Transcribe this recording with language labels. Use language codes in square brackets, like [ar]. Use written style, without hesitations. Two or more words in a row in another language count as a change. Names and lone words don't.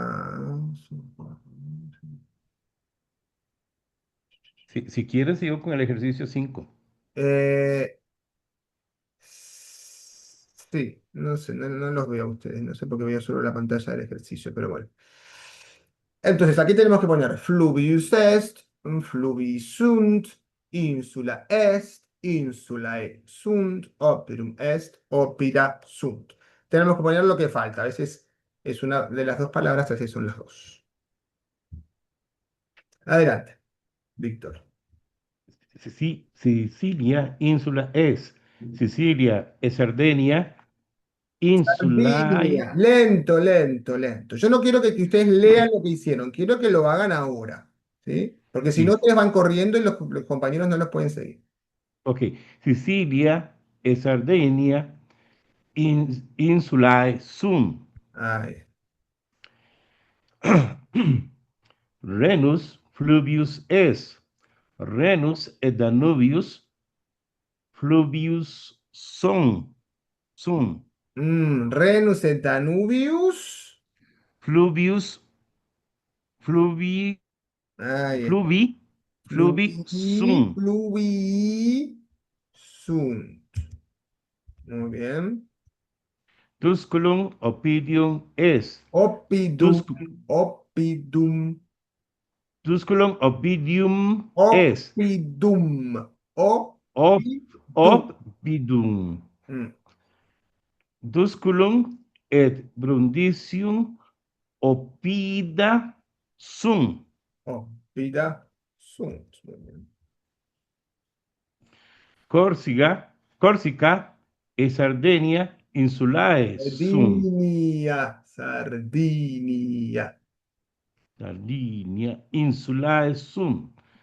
[es] Si quieres, sigo con el ejercicio 5. eh, sí, no sé, no los veo a ustedes, no sé por qué veo solo la pantalla del ejercicio, pero bueno. Entonces, aquí tenemos que poner [la] fluvius est, fluvis sunt, insula est, insulae sunt, operum est, opera sunt. [es] Tenemos que poner lo que falta. A veces es una de las dos palabras, a veces son las dos. Adelante, Víctor. [la] Sicilia, ínsula es. Sicilia es Sardenia, insulae. Sardinia. [es] Lento, lento, lento. Yo no quiero que ustedes lean lo que hicieron, quiero que lo hagan ahora, ¿sí? Porque si no, Sí, ustedes van corriendo y los compañeros no los pueden seguir. ok. [la] Sicilia es Sardenia, insulae sum. [es] Ahí. [la] Renus fluvius es. Renus et Danubius fluvius sum. Renus et Danubius. Fluvius, fluvi, [es] Ahí está. [la] fluvi, fluvi Fluvi, sum. fluvi, sunt. [es] Muy bien. [la] Tusculum opidium est. Oppidum, oppidum, Tusculum opidium est. oppidum, Op, oppidum. opidum. Mm, Tusculum et brundisium opida sum. Oppida, sunt. [es] Muy bien. [la] Córsica e Sardenia insulae sum. Sardinia, Sardinia. Sardinia insulae sum.